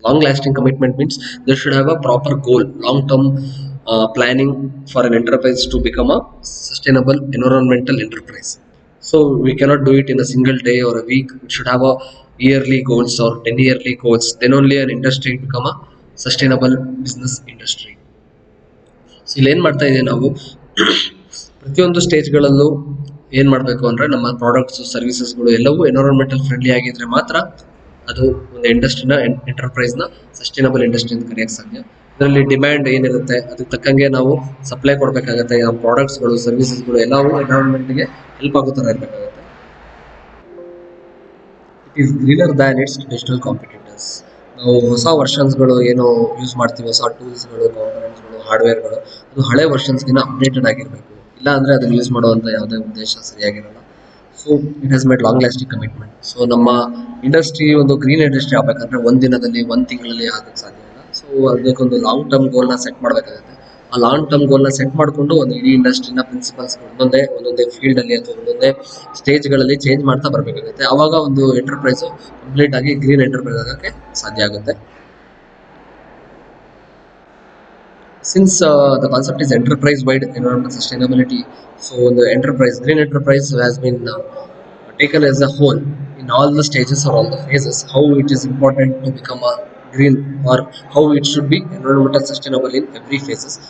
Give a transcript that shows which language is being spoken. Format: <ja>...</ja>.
<en>Long lasting commitment means they should have a proper goal, long term planning for an enterprise to become a sustainable environmental enterprise. So we cannot do it in a single day or a week. It should have a yearly goals or 10 yearly goals. Then only an industry become a sustainable business industry.</en> <kn>So ಇಲ್ಲಿ ಏನ್ ಮಾಡ್ತಾ ಇದೀವಿ ನಾವು ಪ್ರತಿಯೊಂದು ಸ್ಟೇಜ್ಗಳಲ್ಲೂ ಏನ್ ಮಾಡಬೇಕು ಅಂದ್ರೆ ನಮ್ಮ ಪ್ರಾಡಕ್ಟ್ಸ್ ಸರ್ವಿಸಸ್ಗಳು ಎಲ್ಲವೂ ಎನ್ವಿರಾನ್ಮೆಂಟಲ್ ಫ್ರೆಂಡ್ಲಿ ಆಗಿದ್ರೆ ಮಾತ್ರ ಅದು ಒಂದು ಇಂಡಸ್ಟ್ರಿನ ಎಂಟರ್ಪ್ರೈಸ್ನ ಸಸ್ಟೈನಬಲ್ ಇಂಡಸ್ಟ್ರಿ ಅಂತ ಕರೆಯಕ್ಕೆ ಸಾಧ್ಯ. ಇದರಲ್ಲಿ ಡಿಮ್ಯಾಂಡ್ ಏನಿರುತ್ತೆ ಅದಕ್ಕೆ ತಕ್ಕಂಗೆ ನಾವು ಸಪ್ಲೈ ಕೊಡಬೇಕಾಗತ್ತೆ. ನಮ್ಮ ಪ್ರಾಡಕ್ಟ್ಸ್ಗಳು ಸರ್ವಿಸಸ್ಗಳು ಎಲ್ಲವೂ ಎನ್ವಿರಾನ್ಮೆಂಟ್ಗೆ ಹೆಲ್ಪ್ ಆಗೋ ಥರ ಇರಬೇಕಾಗುತ್ತೆ.</kn> <en>It is greener than its traditional competitors.</en> <kn>ನಾವು ಹೊಸ ವರ್ಷನ್ಸ್ಗಳು ಏನು ಯೂಸ್ ಮಾಡ್ತೀವಿ, ಹೊಸ ಟೂಲ್ಸ್ಗಳು, ಕಾಂಪೊನೆಂಟ್ಸ್ಗಳು, ಹಾರ್ಡ್ವೇರ್ಗಳು, ಅದು ಹಳೆ ವರ್ಷನ್ಸ್ಗಿನ್ನ ಅಪ್ಡೇಟೆಡ್ ಆಗಿರಬೇಕು. ಇಲ್ಲ ಅಂದರೆ ಅದನ್ನು ಯೂಸ್ ಮಾಡುವಂಥ ಯಾವುದೇ ಉದ್ದೇಶ ಸರಿಯಾಗಿರಲ್ಲ.</kn> <en>So it has made long lasting commitment.</en> <kn>So ನಮ್ಮ ಇಂಡಸ್ಟ್ರಿ ಒಂದು ಗ್ರೀನ್ ಇಂಡಸ್ಟ್ರಿ ಆಗಬೇಕಂದ್ರೆ ಒಂದು ದಿನದಲ್ಲಿ, ಒಂದು ತಿಂಗಳಲ್ಲಿ ಆಗಕ್ಕೆ ಸಾಧ್ಯ ಇಲ್ಲ. ಸೊ ಅದಕ್ಕೊಂದು ಲಾಂಗ್ ಟರ್ಮ್ ಗೋಲ್ನ ಸೆಟ್ ಮಾಡಬೇಕಾಗುತ್ತೆ. ಆ ಲಾಂಗ್ ಟರ್ಮ್ ಗೋಲ್ನ ಸೆಟ್ ಮಾಡಿಕೊಂಡು ಒಂದು ಇಡೀ ಇಂಡಸ್ಟ್ರಿನ ಪ್ರಿನ್ಸಿಪಲ್ಸ್ ಒಂದೊಂದೇ ಫೀಲ್ಡಲ್ಲಿ ಅಥವಾ ಒಂದೊಂದೇ ಸ್ಟೇಜ್ಗಳಲ್ಲಿ ಚೇಂಜ್ ಮಾಡ್ತಾ ಬರಬೇಕಾಗುತ್ತೆ. ಆವಾಗ ಒಂದು ಎಂಟರ್ಪ್ರೈಸು ಕಂಪ್ಲೀಟ್ ಆಗಿ ಗ್ರೀನ್ ಎಂಟರ್ಪ್ರೈಸ್ ಆಗೋಕ್ಕೆ ಸಾಧ್ಯ ಆಗುತ್ತೆ.</kn> <en>Since the concept is enterprise-wide environmental sustainability, so the enterprise, green enterprise has been taken as a whole in all the stages or all the phases, how it is important to become a green or how it should be environmental sustainable in every phases.</en>